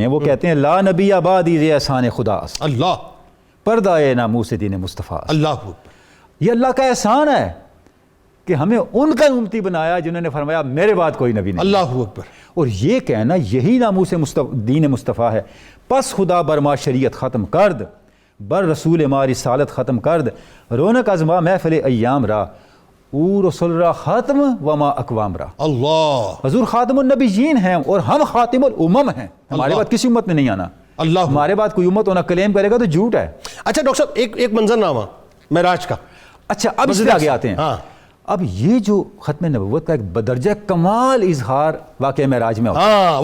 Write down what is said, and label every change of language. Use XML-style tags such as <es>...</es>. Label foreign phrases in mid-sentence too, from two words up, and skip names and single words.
<ur>وہ کہتے ہیں</ur> <fa>لا نبی آبادی ز احسان خدا،</fa> <ur>اللہ</ur> <fa>پردہ ناموس دین مصطفیٰ۔</fa> <ur>اللہ، یہ اللہ کا احسان ہے کہ ہمیں ان کا امتی بنایا جنہوں نے فرمایا میرے بعد کوئی نبی نہیں۔</ur> <ar>اللہ اکبر۔</ar> <ur>اور یہ کہنا یہی ناموس دین مصطفیٰ ہے،</ur> <fa>پس خدا بر ما شریعت ختم کرد، بر رسول ما رسالت ختم کرد، رونق از ما محفل ایام را، او رسول را خاتم و ما اقوام را۔</fa> <ur>اللہ، حضور خاتم النبیین ہیں اور ہم خاتم الامم ہیں، ہمارے بعد کسی امت میں نہیں آنا۔ اللہ، ہمارے بعد کوئی امت ہونا کلیم کرے گا تو جھوٹ ہے۔ اچھا ڈاکٹر صاحب، ایک منظرنامہ معراج کا۔ اچھا، اب اس پہ آگے آتے ہیں۔ اب یہ جو ختم نبوت کا ایک بدرجہ کمال اظہار واقعہ معراج میں ہوتا ہے،</ur>